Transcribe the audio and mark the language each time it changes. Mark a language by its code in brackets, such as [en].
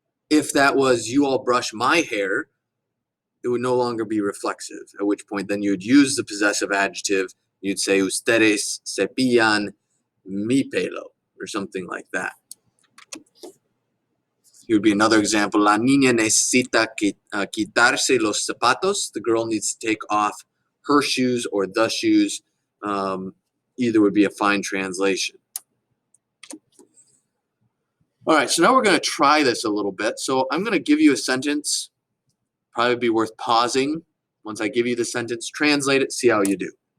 [en] If that was you all brush my hair, it would no longer be reflexive, at which point then you would use the possessive adjective. You'd say [es] ustedes cepillan mi pelo [en] or something like that. Here would be another example. [es] La niña necesita quitarse los zapatos. [en] The girl needs to take off her shoes or the shoes. Either would be a fine translation. All right, so now we're going to try this a little bit. So I'm going to give you a sentence. Probably be worth pausing. Once I give you the sentence, translate it, see how you do.